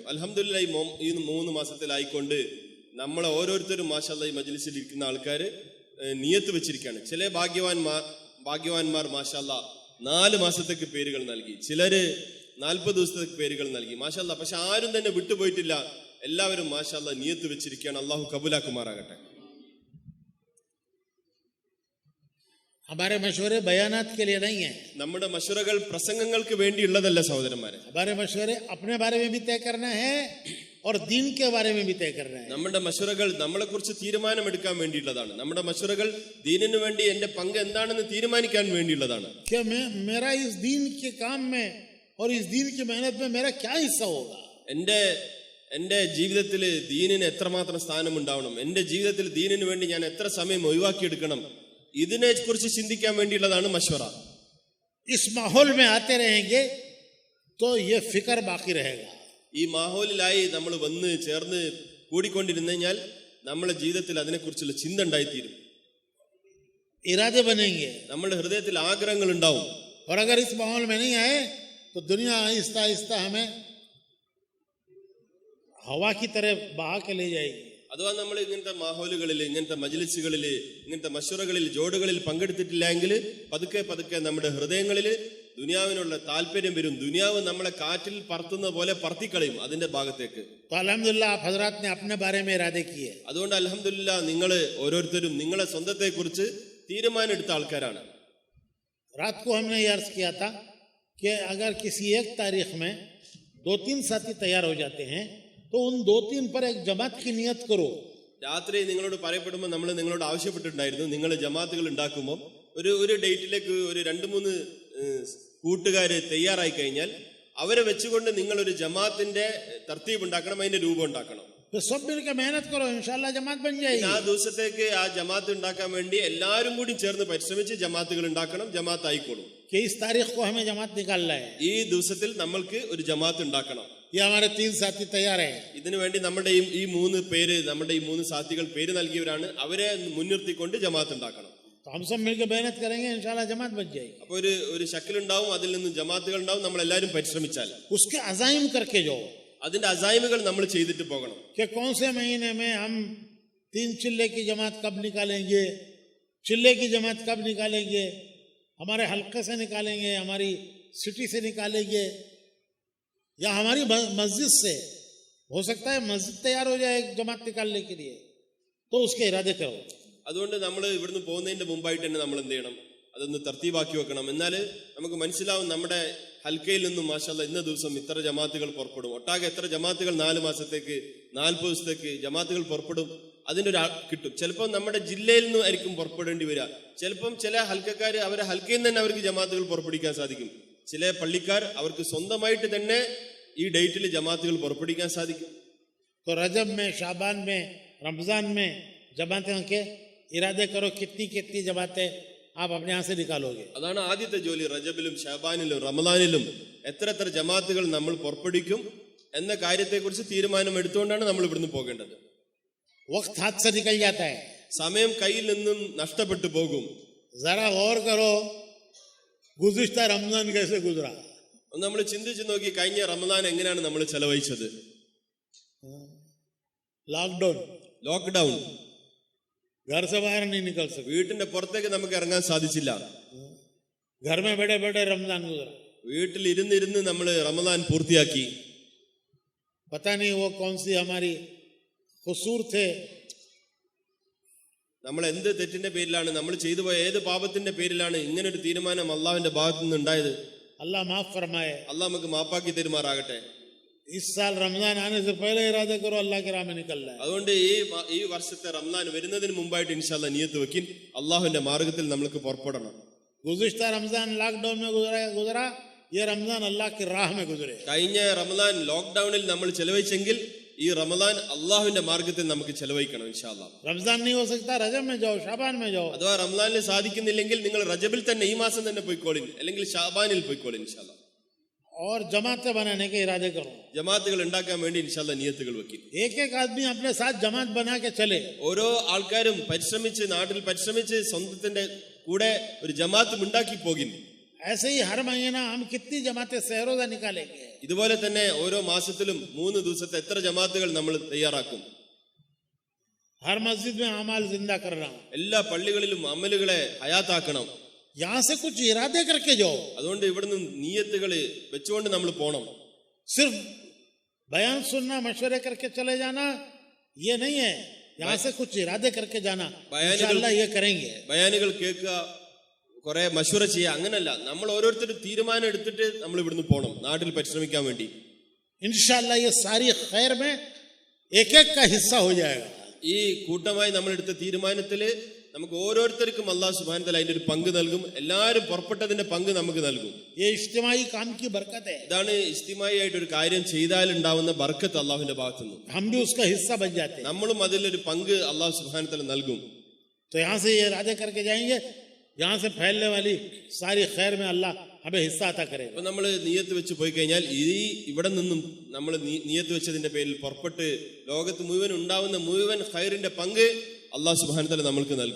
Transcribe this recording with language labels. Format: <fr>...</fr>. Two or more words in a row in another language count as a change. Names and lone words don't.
<ml>അൽഹംദുലില്ലാഹ്, ഈ 3 മാസത്തിലായിക്കൊണ്ട് നമ്മളെ ഓരോരുത്തരും മാഷാഅല്ലാഹ് ഈ മജ്ലിസിൽ ഇരിക്കുന്ന ആൾക്കാർ നിയത്ത് വെച്ചിരിക്കുകയാണ്. ചില ഭാഗ്യവാന്മാർ മാഷാഅല്ലാഹ് 4 മാസത്തേക്ക് പേരുകൾ നൽകി, ചിലര് 40 ദിവസത്തേക്ക് പേരുകൾ നൽകി മാഷാഅല്ലാഹ്. പക്ഷെ ആരും തന്നെ വിട്ടുപോയിട്ടില്ല. എല്ലാവരും മാഷാഅല്ലാഹ് നിയത്ത് വെച്ചിരിക്കുകയാണ്. അള്ളാഹു കബൂലാക്കുമാറാകട്ടെ.</ml> <hi>हमारे मशवरे बयानात के लिए नहीं है.</hi> <ml>നമ്മുടെ മശൂറകൾ പ്രസംഗങ്ങൾക്ക് വേണ്ടിയുള്ളതല്ല സഹോദരന്മാരെ.</ml> <hi>हमारे मशवरे अपने बारे में भी तय करना है और दीन के बारे में भी तय करना है.</hi> <ml>നമ്മുടെ മശൂറകൾ നമ്മളെ കുറിച്ച് തീരുമാനമെടുക്കാൻ വേണ്ടിയുള്ളതാണ്. നമ്മുടെ മശൂറകൾ ദീനിനു വേണ്ടി എന്റെ പങ്ക് എന്താണെന്ന് തീരുമാനിക്കാൻ വേണ്ടിയുള്ളതാണ്.</ml> <hi>कि मेरा इस दीन के काम में और इस दीन की मेहनत में मेरा क्या हिस्सा होगा.</hi> <ml>എന്റെ ജീവിതത്തിൽ ദീനിന് എത്രമാത്രം സ്ഥാനം ഉണ്ടാവണം, എന്റെ ജീവിതത്തിൽ ദീനിനു വേണ്ടി ഞാൻ എത്ര സമയം ഒഴിവാക്കിയെടുക്കണം, ഇതിനെ കുറിച്ച് ചിന്തിക്കാൻ വേണ്ടിയുള്ളതാണ് മശ്വറ.</ml> <hi>इस माहौल में आते रहेंगे तो ये फिक्र बाकी रहेगा.</hi> <ml>ഈ മാഹോലിലായി നമ്മൾ വന്ന് ചേർന്ന് കൂടിക്കൊണ്ടിരുന്നു കഴിഞ്ഞാൽ നമ്മുടെ ജീവിതത്തിൽ അതിനെക്കുറിച്ചുള്ള ചിന്ത ഉണ്ടായിത്തീരും.</ml> <hi>इरादे बनेंगे,</hi> <ml>നമ്മുടെ ഹൃദയത്തിൽ ആഗ്രഹങ്ങൾ ഉണ്ടാവും.</ml> <hi>और अगर इस माहौल में नहीं आए तो दुनिया आहिस्ता आहिस्ता हमें हवा की तरह बहा के ले जाएगी.</hi> <ml>അഥവാ നമ്മൾ ഇങ്ങനത്തെ മാഹോലുകളിൽ, ഇങ്ങനത്തെ മജ്ലിസുകളിൽ, ഇങ്ങനത്തെ മശൂറകളിൽ, ജോഡുകളിൽ പങ്കെടുത്തിട്ടില്ലെങ്കിൽ പതുക്കെ പതുക്കെ നമ്മുടെ ഹൃദയങ്ങളിൽ ദുനിയാവിനുള്ള താല്പര്യം വരും. ദുനിയാവ് നമ്മളെ കാറ്റിൽ പറത്തുന്ന പോലെ പറത്തിക്കളയും അതിന്റെ ഭാഗത്തേക്ക്.</ml> <hi>तो अल्हम्दुलिल्लाह आप हजरात ने अपने बारे में इरादे किए.</hi> <ml>അതുകൊണ്ട് അൽഹംദുലില്ലാഹ് നിങ്ങൾ ഓരോരുത്തരും നിങ്ങളെ സ്വന്തത്തെ കുറിച്ച് തീരുമാനം എടുത്ത ആൾക്കാരാണ്.</ml> <hi>रात को हमने ये अर्ज किया था कि अगर किसी एक तारीख में 2-3 साथी तैयार हो जाते हैं तो उन 2-3 पर एक जमात की नियत करो.</hi> <ml>രാത്രി നിങ്ങളോട് പറയപ്പെടുമ്പോൾ നമ്മൾ നിങ്ങളോട് ആവശ്യപ്പെട്ടിട്ടുണ്ടായിരുന്നു, നിങ്ങൾ ജമാഅത്തുകൾ ഉണ്ടാക്കുമ്പോൾ ഒരു ഡേറ്റിലേക്ക് ഒരു 2-3 കൂട്ടുകാര് തയ്യാറായി കഴിഞ്ഞാൽ അവരെ വെച്ചുകൊണ്ട് നിങ്ങൾ ഒരു ജമാഅത്തിന്റെ തർത്തീബ് ഉണ്ടാക്കണം, അതിന്റെ രൂപം ഉണ്ടാക്കണം.</ml> <hi>तो सब मिलकर मेहनत करो, इंशाल्लाह जमात बन जाएगी.</hi> <ml>ആ ദിവസത്തേക്ക് ആ ജമാഅത്ത് ഉണ്ടാക്കാൻ വേണ്ടി എല്ലാവരും കൂടി ചേർന്ന് പരിശ്രമിച്ച് ജമാഅത്തുകൾ ഉണ്ടാക്കണം, ജമാഅത്ത് ആയിക്കോളും.</ml> <hi>कि इस तारीख को हमें जमात निकालना है.</hi> <ml>ഈ ദിവസത്തിൽ നമ്മൾക്ക് ഒരു ജമാഅത്ത് ഉണ്ടാക്കണം.</ml> <hi>ये हमारे 3 साथी तैयार हैं.</hi> <ml>ഇതിനു വേണ്ടി നമ്മുടെ ഈ 3 പേര്, നമ്മുടെ ഈ 3 സാഥികൾ പേര് നൽകിയവരാണ്. അവരെ മുൻനിർത്തിക്കൊണ്ട് ജമാഅത്ത് ഉണ്ടാക്കണം.</ml> <hi>तो हम सब मिलकर मेहनत करेंगे, इंशाल्लाह जमात बच जाएगी।</hi> <ml>അപ്പൊ ഒരു ശക്കലുണ്ടാവും, അതിൽ നിന്ന് ജമാഅത്തുകൾ ഉണ്ടാവും. നമ്മൾ എല്ലാവരും പരിശ്രമിച്ചാൽ</ml> <hi>उसके अज़ाइम करके जाओ</hi> <ml>അതിന്റെ അസൈമുകൾ നമ്മൾ ചെയ്തിട്ട് പോകണം.</ml> <hi>कि कौन से महीने में हम 3 चिल्ले की जमात कब निकालेंगे, चिल्ले की जमात कब निकालेंगे, हमारे हल्के से निकालेंगे, हमारी सिटी से निकालेंगे, या हमारी मस्जिद से। हो सकता है मस्जिद तैयार हो जाए एक जमात निकालने के लिए, तो उसके इरादे करो.</hi> <ml>അതുകൊണ്ട് നമ്മൾ ഇവിടുന്ന് പോകുന്നതിന്റെ മുമ്പായിട്ട് തന്നെ നമ്മൾ എന്ത് ചെയ്യണം, അതൊന്ന് തർത്തീബാക്കി വെക്കണം. എന്നാൽ നമുക്ക് മനസ്സിലാവും നമ്മുടെ ഹൽക്കയിൽ നിന്നും മാഷാഅല്ലാ ഇന്ന ദിവസം ഇത്ര ജമാത്തുകൾ പുറപ്പെടും, ഒട്ടാകെ എത്ര ജമാത്തുകൾ 4 മാസത്തേക്ക് 40 ദിവസത്തേക്ക് ജമാത്തുകൾ പുറപ്പെടും, അതിൻ്റെ ഒരു കിട്ടും. ചിലപ്പോൾ നമ്മുടെ ജില്ലയിൽ നിന്നും ആയിരിക്കും പുറപ്പെടേണ്ടി വരിക. ചിലപ്പം ചില ഹൽക്കക്കാർ അവരെ ഹൽക്കയിൽ നിന്ന് തന്നെ അവർക്ക് ജമാത്തുകൾ പുറപ്പെടുവിക്കാൻ സാധിക്കും. ചില പള്ളിക്കാർ അവർക്ക് സ്വന്തമായിട്ട് തന്നെ ഈ ഡേറ്റിൽ ജമാത്തുകൾ പുറപ്പെടുവിക്കാൻ സാധിക്കും.</ml> <hi>तो रजब में, शाबान में, रमजान में जमातें के इरादे करो, कितनी कितनी जमातें आप अपने यहाँ से निकालोगे.</hi> <ml>അതാണ് ആദ്യത്തെ ജോലി. റജബിലും ഷാബാനിലും റമദാനിലും എത്ര ജമാത്തുകൾ നമ്മൾ പുറപ്പെടുവിക്കും എന്ന കാര്യത്തെക്കുറിച്ച് തീരുമാനം എടുത്തുകൊണ്ടാണ് നമ്മൾ ഇവിടുന്ന് പോകേണ്ടത്.</ml> <hi>वक्त हाथ से निकल जाता है.</hi> <ml>സമയം കയ്യിൽ നിന്നും നഷ്ടപ്പെട്ടു പോകും.</ml> <hi>जरा गौर करो, गुज़िश्ता रमजान कैसे गुजरा.</hi> <ml>ഒന്ന് നമ്മൾ ചിന്തിച്ചു നോക്കി, കഴിഞ്ഞ റമദാൻ എങ്ങനെയാണ് നമ്മൾ ചെലവഴിച്ചത്. ലോക്ക്ഡൌൺ,</ml> <hi>घर से बाहर नहीं निकल सकते,</hi> <ml>വീട്ടിന്റെ പുറത്തേക്ക് നമുക്ക് ഇറങ്ങാൻ സാധിച്ചില്ല.</ml> <hi>घर में बैठे बैठे रमजान गुजरा.</hi> <ml>വീട്ടിൽ ഇരുന്ന് നമ്മൾ റമദാൻ പൂർത്തിയാക്കി.</ml> <hi>पता नहीं वो कौन सी हमारी कसूर थे,</hi> <ml>നമ്മൾ എന്ത് തെറ്റിന്റെ പേരിലാണ്, നമ്മൾ ചെയ്തു പോയ ഏത് പാപത്തിന്റെ പേരിലാണ് ഇങ്ങനെ ഒരു തീരുമാനം അള്ളാഹുവിന്റെ ഭാഗത്തു നിന്ന് ഉണ്ടായത്.</ml> <hi>अल्लाह माफ फरमाए.</hi> <ml>അള്ളാഹ് നമുക്ക് മാപ്പാക്കി തരുമാറാകട്ടെ.</ml> <hi>इस साल रमजान आने से पहले इरादे करो अल्लाह के राह में निकलना है.</hi> <ml>അതുകൊണ്ട് ഈ വർഷത്തെ റമദാൻ വരുന്നതിന് മുമ്പായിട്ട് ഇൻഷാല്ലാ നിയത്ത് വെക്കിൻ, അള്ളാഹുവിന്റെ മാർഗത്തിൽ നമ്മൾക്ക് പുറപ്പെടണം.</ml> <hi>गुज़िश्ता रमजान लॉकडाउन में गुजरा, ये रमजान अल्लाह की राह में गुजरे.</hi> <ml>കഴിഞ്ഞ റമദാൻ ലോക്ക്ഡൌണിൽ നമ്മൾ ചെലവഴിച്ചെങ്കിൽ ഈ റമദാൻ അള്ളാഹുവിന്റെ മാർഗത്തിൽ നമുക്ക് ചെലവഴിക്കണം ഇൻഷാല്ലാ.</ml> <hi>रमजान नहीं हो सकता, रजब में जाओ, शाबान में जाओ.</hi> <ml>അഥവാ റമദാനിൽ സാധിക്കുന്നില്ലെങ്കിൽ നിങ്ങൾ റജബിൽ തന്നെ ഈ മാസം തന്നെ പോയിക്കോളിൻ, അല്ലെങ്കിൽ ഷാബാനിൽ പോയിക്കോളിൻ ഇൻഷാല്ലാ.</ml> <hi>और जमातें बनाने के इरादे करो.</hi> <ml>ജമാഅത്തുകൾ ഉണ്ടാക്കാൻ വേണ്ടി ഇൻഷാല്ലാ നിയത്തുകൾ വെക്കും.</ml> <hi>एक एक आदमी अपने साथ जमात बना के चले.</hi> <ml>ഓരോ ആൾക്കാരും പരിശ്രമിച്ച്, നാട്ടിൽ പരിശ്രമിച്ച് സ്വന്തത്തിന്റെ കൂടെ ഒരു ജമാഅത്ത് ഉണ്ടാക്കി പോകും.</ml> <hi>ऐसे ही हर महीना हम कितनी जमातें सहरोजा निकालेंगे.</hi> <ml>ഇതുപോലെ തന്നെ ഓരോ മാസത്തിലും 3 ദിവസത്തെ എത്ര ജമാഅത്തുകൾ നമ്മൾ തയ്യാറാക്കും.</ml> <hi>हर मस्जिद में अमाल जिंदा कर रहा हूं.</hi> <ml>എല്ലാ പള്ളികളിലും അമലുകളെ ഹയാത്താക്കണം.</ml> <hi>यहां से कुछ इरादे करके जाओ.</hi> <ml>അതുകൊണ്ട് ഇവിടുന്ന് നിയത്തുകൾ വെച്ചുകൊണ്ട് നമ്മൾ പോകണം.</ml> <hi>सिर्फ बयान सुनना, मशवरे करके चले जाना ये नहीं है. यहाँ से कुछ इरादे करके जाना, इंशाअल्लाह ये करेंगे.</hi> <ml>ബയാനുകൾ കേൾക്കുക, കുറെ മശൂറ ചെയ്യുക, അങ്ങനല്ല. നമ്മൾ ഓരോരുത്തരും തീരുമാനം എടുത്തിട്ട് നമ്മൾ ഇവിടുന്ന് പോകണം നാട്ടിൽ പരിശ്രമിക്കാൻ വേണ്ടി.</ml> <hi>इंशाअल्लाह ये सारी खैर में एक एक का हिस्सा हो जाएगा.</hi> <ml>ഈ കൂട്ടമായി നമ്മൾ എടുത്ത തീരുമാനത്തില് നമുക്ക് ഓരോരുത്തർക്കും</ml> <ar>الله سبحانه و تعالى</ar> <ml>അതിന്റെ ഒരു പങ്ക് നൽകും. എല്ലാവരും പുറപ്പെട്ടതിന്റെ പങ്ക് നമുക്ക് നൽകും.</ml> <hi>ये इज्तिमाई काम की बरकत है.</hi> <ml>ഇതാണ് ഇജ്തിമായി ആയിട്ട് ഒരു കാര്യം ചെയ്താൽ ഉണ്ടാവുന്ന ബർക്കത്ത് അല്ലാഹുവിന്റെ ഭാഗത്തുനിന്ന്.</ml> <hi>हम भी उसका हिस्सा बन जाते हैं.</hi> <ml>നമ്മളും അതിലൊരു പങ്ക്</ml> <ar>الله سبحانه و تعالى</ar> <ml>നൽകും.</ml> <hi>तो यहाँ से ये इरादे करके जाएंगे, यहाँ से फैलने वाली सारी खैर में अल्लाह हमें हिस्सा अता करेगा.</hi> <ml>അപ്പൊ നമ്മൾ നിയത്ത് വെച്ച് പോയി കഴിഞ്ഞാൽ ഇവിടെ നിന്നും നമ്മൾ നിയത്ത് വെച്ചതിന്റെ പേരിൽ പുറപ്പെട്ട് ലോകത്ത് മുഴുവൻ ഉണ്ടാവുന്ന മുഴുവൻ ഖൈറിന്റെ പങ്ക്</ml> <ar>الله سبحانه و تعالى</ar> <ml>നമ്മൾക്ക് നൽകും.</ml>